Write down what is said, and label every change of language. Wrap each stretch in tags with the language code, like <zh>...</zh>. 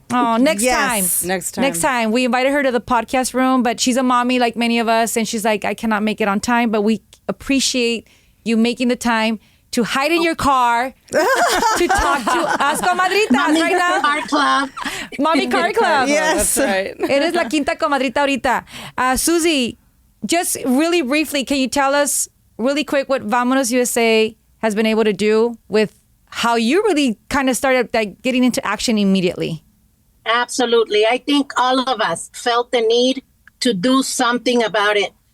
<en>Oh, next Yes. time. Next time. We invited her to the podcast room, but she's a mommy like many of us, and she's like, I cannot make it on time, but we appreciate you making the time to hide in your car to talk to us comadritas right now. Car club. Mommy Car Club. Yes. That's right.</en> <es>Eres la quinta comadrita ahorita.</es> <en>Susie, just really briefly, can you tell us really quick what Vámonos USA has been able to do with how you really kind of started getting into action immediately? Absolutely. I think all of us felt the need to do something about it.</en>